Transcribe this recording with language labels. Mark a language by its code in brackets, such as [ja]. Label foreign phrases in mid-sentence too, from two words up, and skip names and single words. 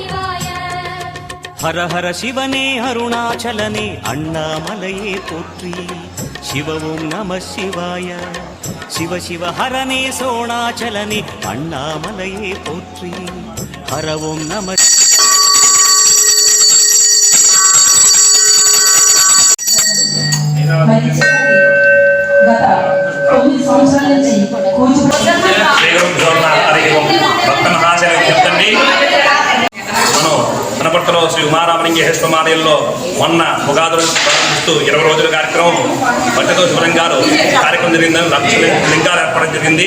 [ta] ஹர ஹர சிவனே அருணாசலனே அண்ணாமலையே போற்றி [sa] शिव ओं नमः शिवाय शिव शिव [ta] ஹரனே சோணாசலனே அண்ணாமலையே போற்றி [sa] हर ओं नमः [te] గత 9 సంవత్సరాల నుంచి వనపర్తిలో శ్రీ ఉమారామలింగేశ్వర స్వామిలో మొన్న ఉగాదులు ప్రారంభిస్తూ 20 రోజుల కార్యక్రమం భక్తితో శివలింగాలు కార్యక్రమం జరిగిందని 1,00,000 లింగాలు ఏర్పడడం జరిగింది.